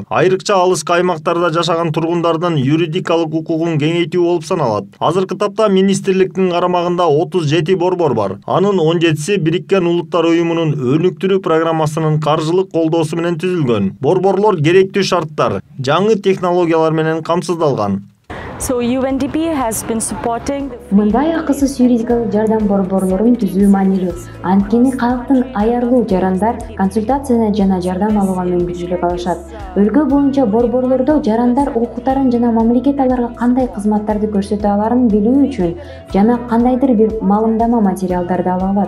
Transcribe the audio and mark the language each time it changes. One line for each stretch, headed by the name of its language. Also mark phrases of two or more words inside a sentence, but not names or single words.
Kyrgyz: Айрыкча алыскы аймактарда жашаган тургундардын юридикалык укугун кеңейтүү болуп саналат. Азыркы тапта министрликтин карамагында 37 борбор бар. Анын 17си Бириккен Улуттар Уюмунун өнүктүрүү программасынын каржылык колдоосу менен түзүлгөн. Борборлор керектүү шарттар, жаңы технологиялар менен камсыздалган.
English: So UNDP has been supporting
Kyrgyz: Мындай акысыз юридикалык жардам борборлорун түзүү маанилүү. Анткени калктын аярлуу жарандар консультацияны жана жардам алууга мүмкүнчүлүк алышат. Өлкө боюнча борборлордо жарандар укуктарын жана мамлекет аларга кандай кызматтарды көрсөтө аларын билүү үчүн жана кандайдыр бир маалымдама материалдарды ала алат.